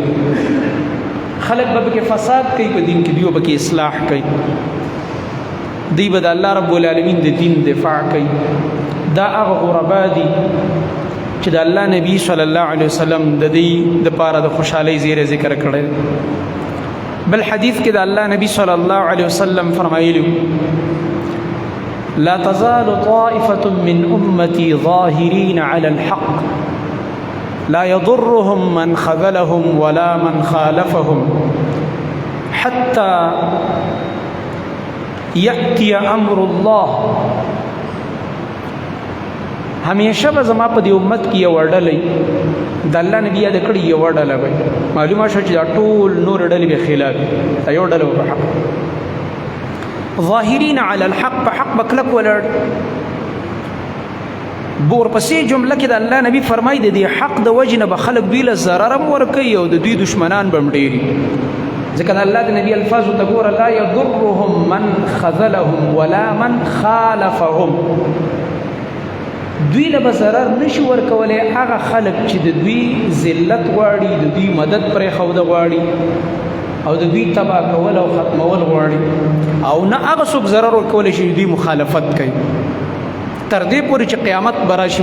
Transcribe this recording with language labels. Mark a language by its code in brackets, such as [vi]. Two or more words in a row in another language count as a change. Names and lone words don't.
[ps] خلک به پکې فساد کوي په دین کې، دوی به پکې اصلاح کوي، دوی به د الله رب العالمین د دین دفاع کوي. دا هغه غربا دي چې د الله نبی [ar] صلی الله علیه وسلم [ps] د دې دپاره د خوشحالۍ زیری ذکر کړی. بل حدیث کې د الله نبی [ar] صلی الله علیه وسلم [ps] فرمایلی [ar] لا تزال طائفة من أمتي ظاهرين على الحق لا يضرهم من خذلهم ولا من خالفهم حتى يأتي أمر الله. [ps] همیشه به زما په دې امت کې یو ډلې د الله نبی یاد کړي یو ډله وي، معلومه شو چې دا ټول نور ډلې به خلاف دا یو ډله په حق [ar] ظاهرین علی الحق، [ps] په حق بکلک ولړ. بور پسې جمله کې د الله نبی فرمایي د دې حق د وجنه به خلک دوی له ضرر هم ورکوي او د دوی دشمنان به هم ډېري. ځکه د الله د نبی الفاظو ته ګوره [ar] لا یضرهم من خذلهم ولا من خالفهم، [ps] دوی له به ضرر نشي ورکولی هغه خلک چې د دوی ذلت غواړي، د دوی مدد پرېښوده غواړي او د دوی تباه کول او ختمول غواړي، او نه هغه څوک ضرر ورکولی شي دوی مخالفت کوي تر دې پورې چې قیامت به راشي.